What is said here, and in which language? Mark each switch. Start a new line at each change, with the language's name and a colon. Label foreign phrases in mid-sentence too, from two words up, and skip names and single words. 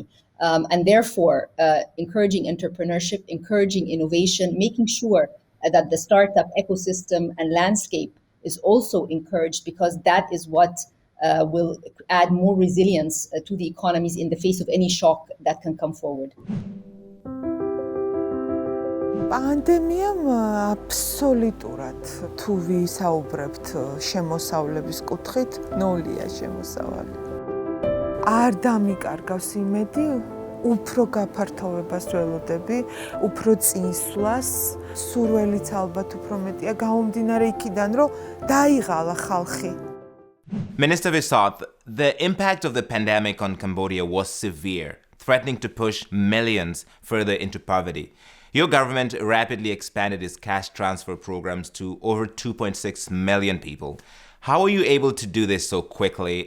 English: And therefore, encouraging entrepreneurship, encouraging innovation, making sure that the startup ecosystem and landscape is also encouraged, because that is what will add more resilience to the economies in the face of any shock that can come forward.
Georgian: პანდემიამ აბსოლუტურად თუ ვისაუბრებთ შემოსავლების კუთხით, ნულია შემოსავალი. არ დამიკარგავს იმედი, უფრო გაფართოვებას ველოდები, უფრო წინსვლას, სურველიც ალბათ უფრო მეტია გამომდინარე იქიდან, რომ დაიღალა ხალხი.
English: Minister Visot, the impact of the pandemic on Cambodia was severe, threatening to push millions further into poverty. Your government rapidly expanded its cash transfer programs to over 2.6 million people. How are you able to do this so quickly?